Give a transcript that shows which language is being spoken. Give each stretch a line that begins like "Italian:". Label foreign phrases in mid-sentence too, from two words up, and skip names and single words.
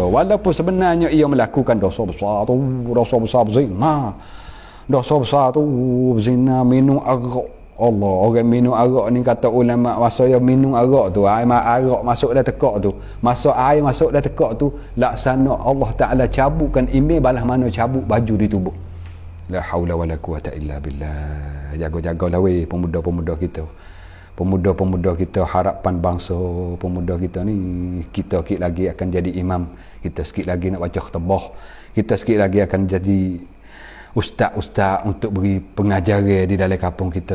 Malay: Walaupun sebenarnya ia melakukan dosa besar tu, dosa besar berzina. Dosa besar tu berzina, minum arak. Allah, orang minum arak ni kata ulama, masa yang minum arak tu, air arak masuk dah tekak tu, masa air masuk dah tekak tu, laksana Allah Ta'ala cabutkan imej balas mana cabut baju di tubuh.
Arabic: لا حول ولا قوة إلا بالله.
Malay: Jaga-jagalah weh pemuda-pemuda kita. Pemuda-pemuda kita, harapan bangsa pemuda kita ni. Kita sikit lagi akan jadi imam, kita sikit lagi nak baca khutbah, kita sikit lagi akan jadi ustaz-ustaz untuk beri pengajaran di dalam kampung kita.